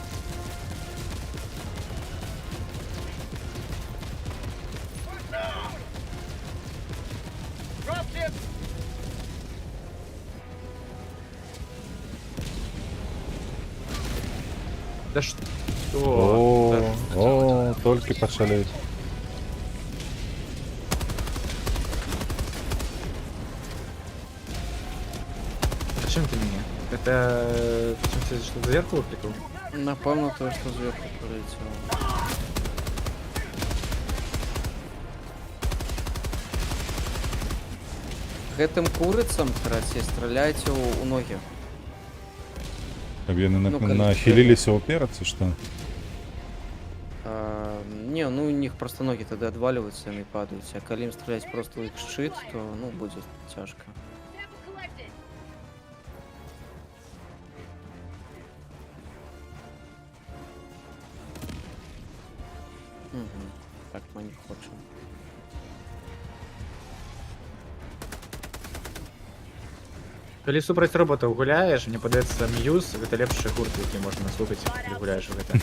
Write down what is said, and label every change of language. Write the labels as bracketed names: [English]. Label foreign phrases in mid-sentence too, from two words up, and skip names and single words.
[Russian] Да что? О, [Ukrainian] тільки почали. [Russian] Зачем ты меня? Это... Почему ты что, за зеркало прикол? Напомню то, что сверху полетело. [Belarusian] Гэтым курыцам, карацей, страляйте у ноги. Каб яны Ну, калі- нахіліліся ўперад, ці што? [Russian] Не, ну у них просто ноги тогда отваливаются, они падают. А коли им стрелять просто в их щит, то, ну, будет тяжко. Угу. Так мы не хочем. [Belarusian] Калі супраць роботаў гуляеш, мне падаецца Мьюз гэта лепшы гурт, які можна слухаць, калі гуляеш у гэта.